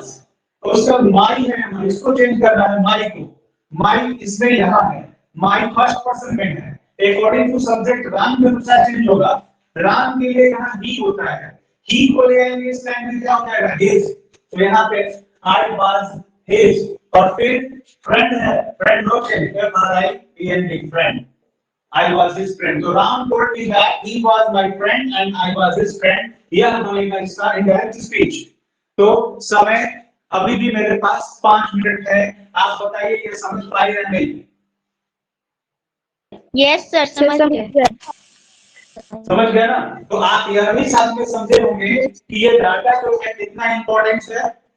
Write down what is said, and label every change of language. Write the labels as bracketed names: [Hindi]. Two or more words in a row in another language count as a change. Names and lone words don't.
[Hindi] तो उसका माई है, इसको चेंज करना है, माई को, माई इसमें यहाँ है, माई [English] first person [Hindi] में है, [English] according to subject [Hindi] राम के अनुसार चेंज होगा। राम के लिए यहाँ ही होता है, ही को ले आएंगे इस टाइम में क्या हो जाएगा हिज, तो यहाँ पे [English] I was his. [Hindi] और फिर फ्रेंड है, [English] friend no change, FRIEND फ्रेंड, I was his friend. So Ram told me that he was my friend and I was his friend. [Hindi] यह हमारी [English] indirect speech. [Hindi] तो समय अभी भी मेरे पास 5 मिनट है, आप बताइए ये समझ पाए या नहीं? [English] yes sir, [Hindi] समझ गए। समझ गए ना? तो आप यह भी साथ में समझे होंगे कि ये डाटा जो है कितना इंपॉर्टेंट है।